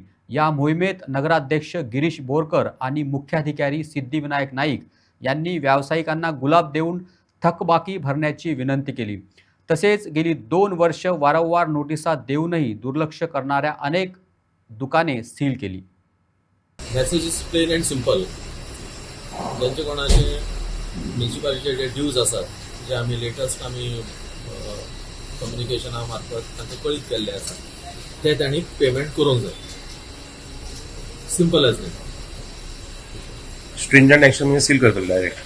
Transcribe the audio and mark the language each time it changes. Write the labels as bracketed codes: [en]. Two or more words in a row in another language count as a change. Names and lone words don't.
[mr] या मोहिमेत नगराध्यक्ष गिरीश बोरकर आणि मुख्याधिकारी सिद्धिविनायक नाईक यांनी व्यावसायिकांना गुलाब देऊन थकबाकी भरण्याची विनंती केली. तसेच गेली 2 वर्ष वारंवार नोटिसा देऊनही दुर्लक्ष करणाऱ्या अनेक दुकाने सील केली. [en] Message is plain and simple. [kok] ज्यांचे कोणाचे म्युनिसिपालिटीचे जे ड्यूज असतात जे आम्ही [en] latest communication [kok] मार्फत तांकां कळीत केल्ले आसा ते तांणी पेमेंट करूंक जाय. [en] Simple as that. stringent action [kok] म्हणजे सील करतले डायरेक्ट.